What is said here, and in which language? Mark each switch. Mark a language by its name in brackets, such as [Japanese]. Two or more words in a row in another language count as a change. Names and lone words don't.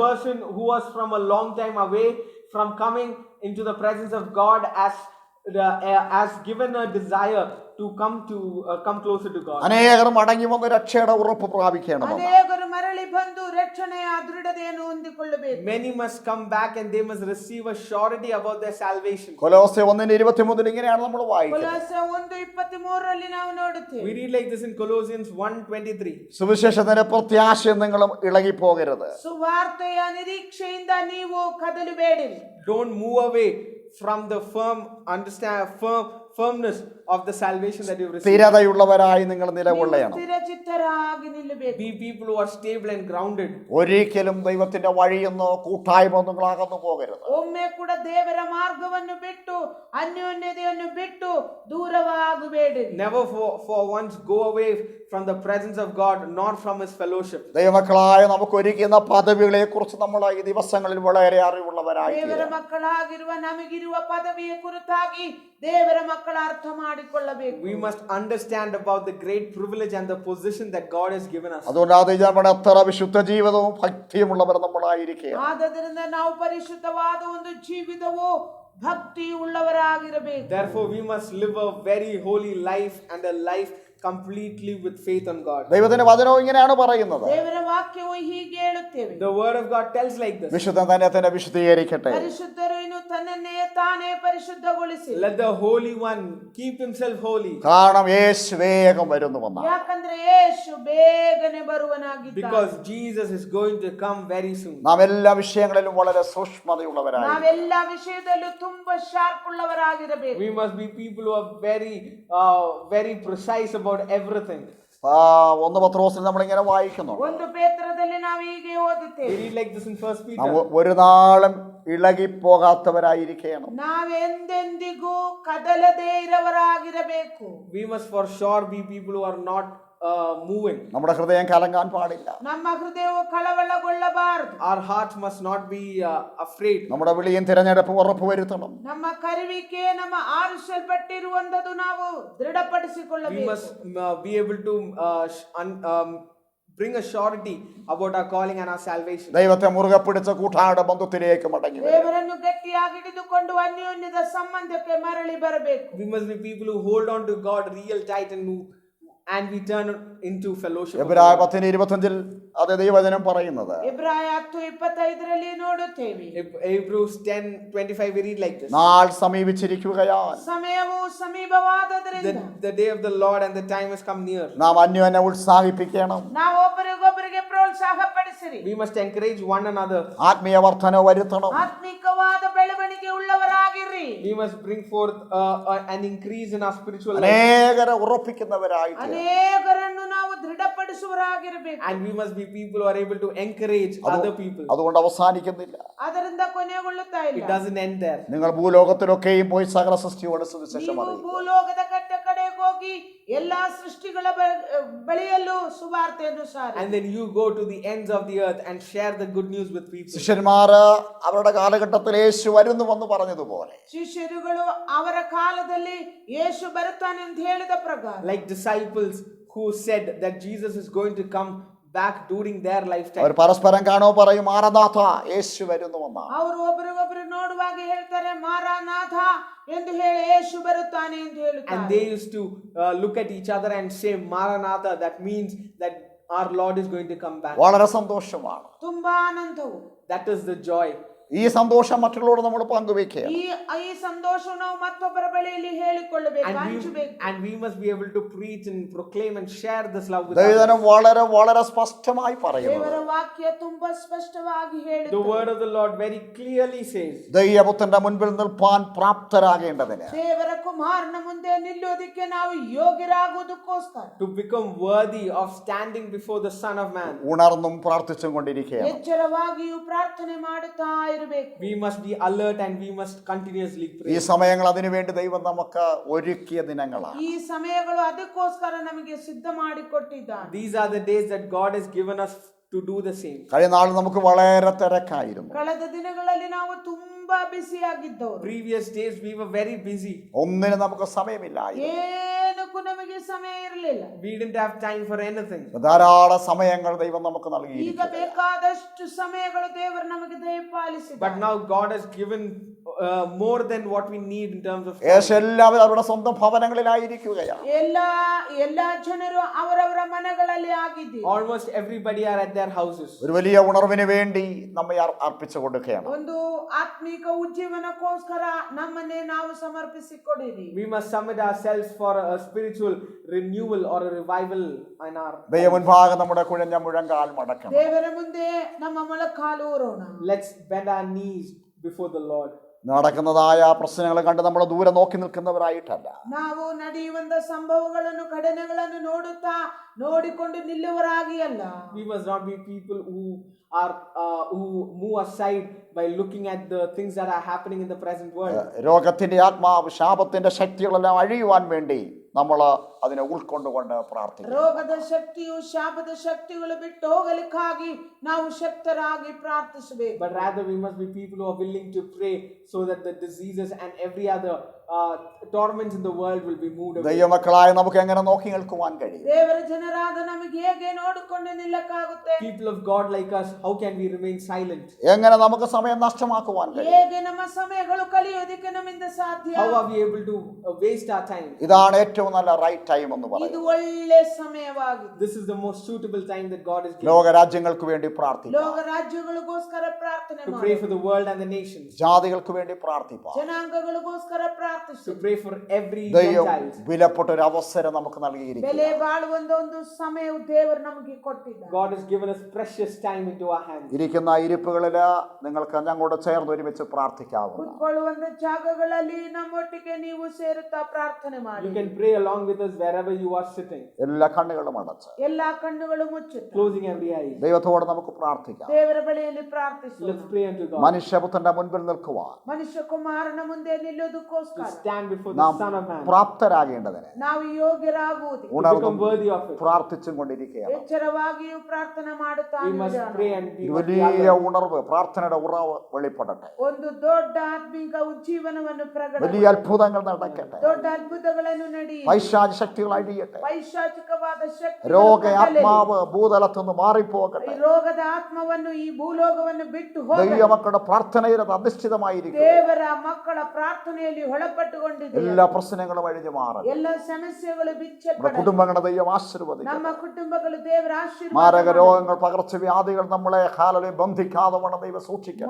[English] person who was from a long time away from coming into the presence of God has given a desire to come closer to God. [Malayalam] അനേകർ മടങ്ങി വന്ന് രക്ഷയുടെ ഉറപ്പ് പ്രാപിക്കണം. [Kannada] ಅನೇಕರು ಮರಳಿ ಬಂದು ರಕ್ಷಣೆಯ ದೃಢತೆಯನ್ನು ಹೊಂದಿಕೊಳ್ಳಬೇಕು. [English] Many must come back and they must receive a surety about their salvation. [Malayalam] കൊലോസ്യ 1:23 ഇങ്ങനെയാണ് നമ്മൾ വായിക്കുന്നത്. [Kannada] ಕೊಲೊಸ್ಸೆ 1:23 ನಾವು ನೋಡುತ್ತೇವೆ. [English] We read like this in Colossians 1:23. [Malayalam] സുവിശേഷത്തിന്റെ പ്രത്യാശ നിങ്ങളും ഇളകിപ്പോകരുത്. [Kannada] ಸುವಾರ್ತೆಯ ನಿರೀಕ್ಷೆಯಿಂದ ನೀವು ಕದಲಬೇಡಿರಿ. [English] Don't move away from the firmness of the salvation that you've received. [Malayalam] സ്ഥിരതയുള്ളവരായി നിങ്ങൾ നിലകൊള്ളണം. [Kannada] ಸ್ಥಿರಚಿತ್ತರಾಗಿ ನಿಲ್ಲಬೇಕು. [English] Be people who are stable and grounded. [Malayalam] ഒരിക്കലും ദൈവത്തിന്റെ വഴിയെന്നോ കൂട്ടായ്മ നിങ്ങൾ അകന്നു പോകരുത്. [Kannada] ಒಮ್ಮೆ ಕೂಡ ದೇವರ ಮಾರ್ಗವನ್ನು ಬಿಟ್ಟು ಅನ್ಯೋನ್ಯತೆಯನ್ನು ಬಿಟ್ಟು ದೂರವಾಗಬೇಡಿ. [English] Never for once go away from the presence of God, nor from his fellowship. [Malayalam] ദൈവമക്കളായ നമുക്ക് ഒരുക്കുന്ന പദവികളെ കുറിച്ച് നമ്മൾ ഈ ദിവസങ്ങളിൽ വളരെ അറിവുള്ളവരായി [Kannada] ದೇವರ ಮಕ್ಕಳಾಗಿರುವ ನಮಗಿರುವ ಪದವಿಯ ಕುರಿತಾಗಿ ದೇವರ ಮಕ್ಕಳ ಅರ್ಥ ಮಾಡಿಕೊಳ್ಳಬೇಕು. [English] We must understand about the great privilege and the position that God has given us. [Malayalam] അതുകൊണ്ടാണ് നമ്മുടെ അത്ര വിശുദ്ധ ജീവിതവും ഭക്തിയുമുള്ളവർ നമ്മളായിരിക്കുക. [Kannada] ಆದ್ದರಿಂದ ನಾವು ಪರಿಶುದ್ಧವಾದ ಒಂದು ಜೀವಿತವು ಭಕ್ತಿ ಉಳ್ಳವರಾಗಿರಬೇಕು. [English] Therefore we must live a very holy life and a life completely with faith on God. [Malayalam] ദൈവത്തിന്റെ വചനവും ഇങ്ങനെയാണ് പറയുന്നത്. [Kannada] ದೇವರ ವಾಕ್ಯವು ಹೀಗೆ ಹೇಳುತ್ತೇವೆ. [English] The word of God tells like this. [Malayalam] വിശുദ്ധൻ തന്നെ വിശുദ്ധീകരിക്കട്ടെ. [Kannada] ಪರಿಶುದ್ಧರು ತನ್ನನ್ನೇ ತಾನೇ ಪರಿಶುದ್ಧಗೊಳಿಸಿ. [English] Let the Holy One keep himself holy. [Malayalam] കാരണം യേശു വേഗം വരുന്നു വന്ന. [Kannada] ಯಾಕಂದ್ರೆ ಯೇಸು ಬೇಗನೆ ಬರುವನಾಗಿದ್ದಾನೆ. [English] Because Jesus is going to come very soon. [Malayalam] നാം എല്ലാ വിഷയങ്ങളിലും വളരെ സൂക്ഷ്മതയുള്ളവരായി. [Kannada] ನಾವೆಲ್ಲ ವಿಷಯದಲ್ಲೂ ತುಂಬಾ ಶಾರ್ಪ್ ಉಳ್ಳವರಾಗಿರಬೇಕು. [English] We must be people who are very precise about everything. [Malayalam] 1 പത്രോസിൽ നമ്മളിങ്ങനെ വായിക്കുന്നു. [Kannada] 1 ಪೇತ್ರದಲ್ಲಿ ನಾವು ಹೀಗೆ ಓದುತ್ತೇವೆ. [English] We read like this in 1 Peter. [Malayalam] ഒരു നാളും ഇളകിപ്പോകാത്തവരായിരിക്കണം. [Kannada] ನಾವೆಂದೆಂದಿಗೂ ಕದಲದೇ ಇರವರಾಗಿರಬೇಕು. [English] We must for sure be people who are not moving. [Malayalam] നമ്മുടെ ഹൃദയം കലങ്ങാൻ പാടില്ല. [Kannada] ನಮ್ಮ ಹೃದಯವು ಕಳವಳಗೊಳ್ಳಬಾರದು. [English] Our hearts must not be afraid. [Malayalam] നമ്മുടെ വിളിയും തിരഞ്ഞെടുപ്പും ഉറപ്പുവരുത്തണം. [Kannada] ನಮ್ಮ ಕರೆವಿಕೆ, ನಮ್ಮ ಆರಿಸಲ್ಪಟ್ಟಿರುವಂತದ್ದು ನಾವು [English] We [Kannada] ದೃಢಪಡಿಸಿಕೊಳ್ಳಬೇಕು. [English] must be able to bring a surety about our calling and our salvation. [Malayalam] ദൈവത്തെ മുറുകെ പിടിച്ച കൂട്ടായുടെ ബന്ധത്തിലേക്ക് മടങ്ങി വരും. [Kannada] ದೇವರನ್ನು ಗಟ್ಟಿಯಾಗಿ ಹಿಡಿದುಕೊಂಡು ಅನ್ಯೋನ್ಯದ ಸಂಬಂಧಕ್ಕೆ ಮರಳಿ ಬರಬೇಕು. [English] We must be people who hold on to God real tight and we turn into fellowship. [Malayalam] എബ്രായ 10:25 അതേ ദൈവവചനം പറയുന്നത്. [Kannada] ಇಬ್ರಾಯ 10:25 ನೋಡುತ್ತೇವೆ. [English] Hebrews 10:25 we read like this. [Malayalam] നാൾ സമീപിച്ചിരിക്കുകയാൽ [Kannada] ಸಮಯವು ಸಮೀಪವಾದದರಿಂದ [English] The day of the Lord and the time has come near. [Malayalam] നാം അന്യോന്യം ഉത്സാഹിപ്പിക്കണം. [Kannada] ನಾವು ಒಬ್ಬರಿಗೊಬ್ಬರಿಗೆ ಪ್ರೋತ್ಸಾಹ ಪಡಿಸಿರಿ. [English] We must encourage one another. [Malayalam] ആത്മീയ വർധന വരുത്തണം. [Kannada] ಆತ್ಮಿಕವಾದ ಬೆಳವಣಿಗೆ ಉಳ್ಳವರಾಗಿರಿ. [English] We must bring forth an increase in our spiritual life. [Malayalam] അനേകരെ ഉറപ്പിക്കുന്നവരായിട്ട്. [Kannada] ಅನೇಕರನ್ನು ನಾವು ದೃಢಪಡಿಸುವವರಾಗಿರಬೇಕು. [English] And we must be people who are able to encourage other people. [Malayalam] അതുകൊണ്ട് അവസാനിക്കുന്നില്ല. [Kannada] ಅದರಿಂದ ಕೊನೆಗೊಳ್ಳುತ್ತಾ [English] It [Kannada] ಇಲ್ಲ. [English] doesn't end there. [Malayalam] നിങ്ങൾ ഭൂലോകത്തിലൊക്കെയും പോയി സകല സൃഷ്ടിയോട് സുവിശേഷം [Kannada] ನೀವು [Malayalam] അറിയിക്കുക. [Kannada] ಭೂಲೋಕದ ಕಡೆಗೆ ಹೋಗಿ ಎಲ್ಲಾ ಸೃಷ್ಟಿಗಳ ಬಳಿಯಲ್ಲೂ ಸುವಾರ್ತೆಯನ್ನು ಸಾರಿ. [English] And then you go to the ends of the earth and share the good news with people. [Malayalam] ശിഷ്യന്മാര് അവരുടെ കാലഘട്ടത്തിൽ യേശു വരുന്നുവെന്ന് പറഞ്ഞതുപോലെ [Kannada] ಶಿಷ್ಯರುಗಳು ಅವರ ಕಾಲದಲ್ಲಿ ಯೇಸು ಬರುತ್ತಾನೆ ಅಂತ ಹೇಳಿದ ಪ್ರಕಾರ, [English] Like disciples who said that Jesus is going to come back during their lifetime. [Malayalam] അവർ പരസ്പരം കാണോ പറയും മാരനാഥ യേശു വരുന്നുവെന്ന. [Kannada] ಅವರು ಒಬ್ಬರಿಗೊಬ್ಬರು ನೋಡುವಾಗ ಹೇಳ್ತಾರೆ ಮಾರಾನಾಥ ಎಂದು ಹೇಳಿ ಯೇಸು ಬರುತ್ತಾನೆ ಎಂದು [English] And [Kannada] ಹೇಳುತ್ತಾರೆ. [English] they used to look at each other and say Maranatha. That means that our Lord is going to come back. [Malayalam] വളരെ സന്തോഷമാണ്. [Kannada] ತುಂಬಾ ಆನಂದವು. [English] That is the joy. [Malayalam] ഈ സന്തോഷം മറ്റുള്ളവരോട് നമ്മൾ പങ്കുവെക്കുക. [Kannada] ಈ ಸಂತೋಷವು ನಾವು ಮತ್ತೊಬ್ಬರ ಬಳಿಯಲ್ಲಿ ಹೇಳಿಕೊಳ್ಳಬೇಕು, ಹಂಚಬೇಕು. [English] And we must be able to preach and proclaim and share this love with [Malayalam] ദൈവവചനം [English] others. [Malayalam] വളരെ വളരെ സ്പഷ്ടമായി പറയുന്നു. [Kannada] ದೇವರ ವಾಕ್ಯ ತುಂಬಾ ಸ್ಪಷ್ಟವಾಗಿ ಹೇಳುತ್ತದೆ. [English] The word of the Lord very clearly says, [Malayalam] ദൈവപുത്രന്റെ മുൻപിൽ നിൽപ്പാൻ പ്രാപ്തരാകേണ്ടതിന്, [Kannada] ದೇವರ ಕುಮಾರನ ಮುಂದೆ ನಿಲ್ಲೋದಕ್ಕೆ ನಾವು ಯೋಗ್ಯರಾಗುವುದಕ್ಕೋಸ್ಕರ, [English] to become worthy of standing before the Son of Man, [Malayalam] ഉണർന്നും പ്രാർത്ഥിച്ചും കൊണ്ടിരിക്കുകയാണ്. [Kannada] ಎಚ್ಚರವಾಗಿಯೂ ಪ್ರಾರ್ಥನೆ ಮಾಡುತ್ತಾ ಇರಬೇಕು. [English] we must be alert and we must continuously [Malayalam] ഈ [English] pray. [Malayalam] സമയങ്ങൾ അതിനുവേണ്ടി ദൈവം നമുക്ക് ഒരുക്കിയ ദിനങ്ങളാണ്. [Kannada] ಈ ಸಮಯಗಳು ಅದಕ್ಕೋಸ್ಕರ ನಮಗೆ ಸಿದ್ಧ ಮಾಡಿಕೊಟ್ಟಿದ್ದಾನೆ. [English] These are the days that God has given us to do the same. [Malayalam] കഴിഞ്ഞ നാൾ നമുക്ക് വളരെ തിരക്കായിരുന്നു. [Kannada] ಕಳೆದ ದಿನಗಳಲ್ಲಿ ನಾವು ತುಂಬಾ ಬಿಸಿಯಾಗಿದ್ದವರು. [English] Previous days we were very busy. [Malayalam] ഒന്നിനും നമുക്ക് സമയമില്ലായിരുന്നു. [Kannada] ಏನಕ್ಕೂ ನಮಗೆ ಸಮಯ ಇರಲಿಲ್ಲ. [English] We didn't have time for anything. [Malayalam] ധാരാളം സമയങ്ങൾ ദൈവം നമുക്ക് [Kannada] ಈಗ [Malayalam] നൽകിയിരിക്കുന്നു. [Kannada] ಬೇಕಾದಷ್ಟು ಸಮಯಗಳು ದೇವರು ನಮಗೆ ದಯಪಾಲಿಸಿದ್ದಾರೆ. [English] But now God has given more than what we need in terms of time. [Malayalam] എല്ലാവരും അവരുടെ സ്വന്തം ഭവനങ്ങളിലായിരിക്കുകയാണ്. [Kannada] ಎಲ್ಲಾ ಜನರು ಅವರವರ ಮನೆಗಳಲ್ಲಿ ಆಗಿದ್ದೀವಿ. [English] Almost everybody are at their houses. [Malayalam] ഒരു വലിയ ഉണർവിന് വേണ്ടി നമ്മെ അർപ്പിച്ചു കൊടുക്കുകയാണ്. [Kannada] ಒಂದು ಆತ್ಮಿಕ ಉಜ್ಜೀವನಕ್ಕೋಸ್ಕರ ನಮ್ಮನ್ನೇ ನಾವು ಸಮರ್ಪಿಸಿಕೊಡಿರಿ. [English] We must submit ourselves for a spiritual renewal or a revival in our [Malayalam] ദൈവ മുൻപാകെ നമ്മുടെ കുഴഞ്ഞ മുഴങ്കാൽ മടക്കണം. [Kannada] ದೇವರ ಮುಂದೆ ನಮ್ಮ ಮೊಳಕಾಲು ಊರೋಣ. [English] Let's bend our knees before the Lord. [Malayalam] നടക്കുന്നതായ പ്രശ്നങ്ങൾ കണ്ട് നമ്മൾ ദൂരെ നോക്കി നിൽക്കുന്നവരായിട്ടല്ല. [Kannada] ನಾವು ನಡೆಯುವಂತ ಸಂಭವಗಳನ್ನು ಘಟನೆಗಳನ್ನು ನೋಡಿಕೊಂಡು ನಿಲ್ಲುವರಾಗಿ ಅಲ್ಲ. [English] We must not be people who move aside by looking at the things that are happening in the present world. [Malayalam] രോഗത്തിന്റെ ആത്മാവ് ശാപത്തിന്റെ ശക്തികളെല്ലാം അഴിയുവാൻ വേണ്ടി നമ്മൾ അതിനെ ഉൾക്കൊണ്ടുകൊണ്ട് പ്രാർത്ഥിക്കും. [Kannada] ರೋಗದ ಶಕ್ತಿಯು ಶಾಪದ ಶಕ್ತಿಗಳು ಬಿಟ್ಟು ಹೋಗಲಿಕ್ಕಾಗಿ ನಾವು ಶಕ್ತರಾಗಿ ಪ್ರಾರ್ಥಿಸಬೇಕು. [English] But rather we must be people who are willing to pray so that the diseases and every other torments in the world will be moved away. [Malayalam] ദൈവമക്കളായ നമുക്ക് എങ്ങനെ നോക്കി നിൽക്കുവാൻ കഴിയും? [Kannada] ದೇವರ ಜನರಾದ ನಮಗೆ ಹೇಗೆ ನೋಡಿಕೊಂಡು ನಿಲ್ಲಕ್ಕಾಗುತ್ತೆ? [English] People of God like us, how can we remain silent? [Malayalam] എങ്ങനെ നമുക്ക് സമയം നഷ്ടമാക്കുവാൻ കഴിയും? [Kannada] ಹೇಗೆ ನಮ್ಮ ಸಮಯಗಳು ಕಳೆಯೋದಕ್ಕೆ ನಮ್ಮಿಂದ ಸಾಧ್ಯ? [English] How are we able to waste our time? [Malayalam] ഇതാണ് ഏറ്റവും നല്ല [English] right time [Malayalam] എന്ന് [Kannada] ಇದು [Malayalam] പറയുന്നത്. [Kannada] ಒಳ್ಳೆ ಸಮಯವಾಗಿದೆ. [English] This is the most suitable time that God has given [Malayalam] ലോകരാജ്യങ്ങൾക്ക് വേണ്ടി പ്രാർത്ഥിക്കാം. [Kannada] ಲೋಕ ರಾಜ್ಯಗಳಿಗೋಸ್ಕರ ಪ್ರಾರ್ಥನೆ [English] to [Kannada] ಮಾಡಿ. [English] pray for the world and the nations, [Malayalam] ജാതികൾക്ക് വേണ്ടി പ്രാർത്ഥിക്കാം. [Kannada] ಜನಾಂಗಗಳಿಗೋಸ್ಕರ [English] to [Kannada] ಪ್ರಾರ್ಥಿಸಿ. [English] pray for every [Malayalam] ദൈവം [English] Gentile. [Malayalam] വിലപ്പെട്ട ഒരു അവസരം നമുക്ക് നൽകിയിരിക്കുന്നു. [Kannada] ಬೆಲೆ ಬಾಳುವಂತ ಒಂದು ಸಮಯವು ದೇವರು ನಮಗೆ ಕೊಟ್ಟಿದ್ದಾರೆ. [English] God has given us precious time into our hands. [Malayalam] ഇരിക്കുന്ന ഇരിപ്പുകളിൽ നിങ്ങൾക്ക് ഞങ്ങളോട് ചേർന്ന് ഒരുമിച്ച് പ്രാർത്ഥിക്കാവുന്നു. [Kannada] ಕುತ್ಕೊಳ್ಳುವಂತ ಜಾಗಗಳಲ್ಲಿ ನಮ್ಮೊಟ್ಟಿಗೆ ನೀವು ಸೇರುತ್ತಾ ಪ್ರಾರ್ಥನೆ ಮಾಡಿ. [English] You can pray along with us wherever you are sitting, [Malayalam] എല്ലാ കണ്ണുകളും അടച്ച് [Kannada] ಎಲ್ಲಾ ಕಣ್ಣುಗಳು ಮುಚ್ಚುತ್ತಾ [English] closing every eye. [Malayalam] ദൈവത്തോട് നമുക്ക് പ്രാർത്ഥിക്കാം. [Kannada] ದೇವರ ಬಳಿಯಲ್ಲಿ ಪ್ರಾರ್ಥಿಸೋಣ. [English] Let's pray unto God. [Malayalam] മനുഷ്യപുത്രന്റെ മുൻപിൽ നിൽക്കുവാൻ [Kannada] ಮನುಷ್ಯ ಕುಮಾರನ ಮುಂದೆ ನಿಲ್ಲೋದಕ್ಕೋಸ್ಕರ [English] To stand before the [Malayalam] നാം [English] Son of Man, [Malayalam] പ്രാപ്തരാകേണ്ടതിന് [Kannada] ನಾವು ಯೋಗ್ಯರಾಗುವುದು. [English] to become [Malayalam] ഉണർന്നും [English] worthy of it. [Malayalam] പ്രാർത്ഥിച്ചും കൊണ്ടിരിക്കുകയാണ്. [Kannada] ಎಚ್ಚರವಾಗಿಯೂ ಪ್ರಾರ್ಥನೆ ಮಾಡುತ್ತಾ [English] We must [Kannada] ಇರೋಣ. [English] pray and we [Malayalam] ഒരു [English] must be [Malayalam] വലിയ [English] alert. [Malayalam] ഉണർവ്, പ്രാർത്ഥനയുടെ ഉറവ് വെളിപ്പെടട്ടെ. [Kannada] ಒಂದು ದೊಡ್ಡ ಆತ್ಮಿಕ ಉಜ್ಜೀವನವನ್ನು ಪ್ರಕಟ [Malayalam] വലിയ ಅದ್ಭುതങ്ങൾ നടക്കട്ടെ. [Kannada] ದೊಡ್ಡ ಅದ್ಭುತಗಳನ್ನು ನಡೆಯಿ. [Malayalam] പൈശാച ശക്തികൾ അഴിയട്ടെ. [Kannada] ಪೈಶಾಚಿಕವಾದ ಶಕ್ತಿ [Malayalam] രോഗ ആത്മാവ് ഭൂതലത്തുനിന്ന് മാറിപ്പോകട്ടെ. [Kannada] ರೋಗದ ಆತ್ಮವನ್ನು ಈ ಭೂಲೋಕವನ್ನು ಬಿಟ್ಟು ಹೋಗಲಿ. [Malayalam] ദൈവമക്കളുടെ പ്രാർത്ഥനയിൽ അത് അധിഷ്ഠിതമായിരിക്കും. [Kannada] ದೇವರ ಮಕ್ಕಳ ಪ್ರಾರ್ಥನೆಯಲ್ಲಿ ಒಳಪಟ್ಟುಕೊಂಡಿದೆ. [Malayalam] എല്ലാ പ്രശ്നങ്ങളും അഴിഞ്ഞു മാറും. [Kannada] ಎಲ್ಲ ಸಮಸ್ಯೆಗಳು [Malayalam] നമ്മുടെ [Kannada] ಬಿಚ್ಚಲ್ಪಡ. [Malayalam] കുടുംബങ്ങളുടെ ദൈവം ആശീർവദിക്കും. [Kannada] ನಮ್ಮ ಕುಟುಂಬಗಳು ದೇವರ ಆಶೀರ್ವಾದ [Malayalam] മാരക [Kannada] ಮಾಡಲಿ. [Malayalam] രോഗങ്ങൾ, പകർച്ചവ്യാധികൾ നമ്മളെ ഹാലലെ ബന്ധിക്കാതെ വേണം ദൈവം സൂക്ഷിക്കണം.